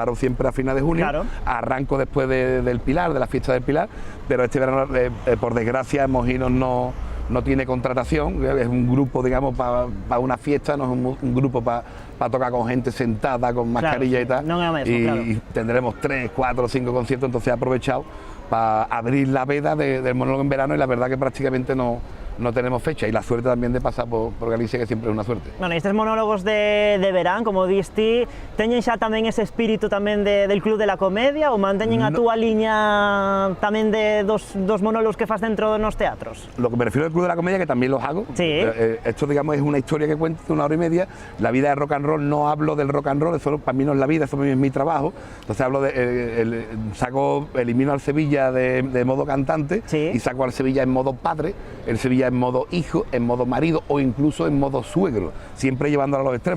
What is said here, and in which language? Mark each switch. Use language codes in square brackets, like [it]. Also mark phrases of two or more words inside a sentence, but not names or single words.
[es] Paro siempre a finales de junio, claro. Arranco después del Pilar, de la fiesta del Pilar, pero este verano, por desgracia, Mojino no tiene contratación, es un grupo, digamos, para una fiesta, no es un grupo para tocar con gente sentada, con mascarilla, claro, y tal. No es eso, claro. Y tendremos 3, 4, 5 conciertos, entonces he aprovechado para abrir la veda del monólogo en verano y la verdad que prácticamente no tenemos fecha y la suerte también de pasar por Galicia, que siempre es una suerte. Bueno, [gl] estes monólogos de verán, como diste, teñen xa tamén ese espírito tamén del Club de la Comedia ou manteñen a túa liña tamén de dos monólogos que fas dentro dos teatros? [es] Lo que me refiero al Club de la Comedia, que también los hago. Sí. Esto, digamos, es una historia que cuento de 1 hora y media. La vida de rock and roll, no hablo del rock and roll, eso para mí no es la vida, eso es mi trabajo. Entonces hablo elimino al Sevilla de modo cantante, sí. Y saco al Sevilla en modo padre. El Sevilla en modo hijo, en modo marido o incluso en modo suegro, siempre llevándolo a los extremos.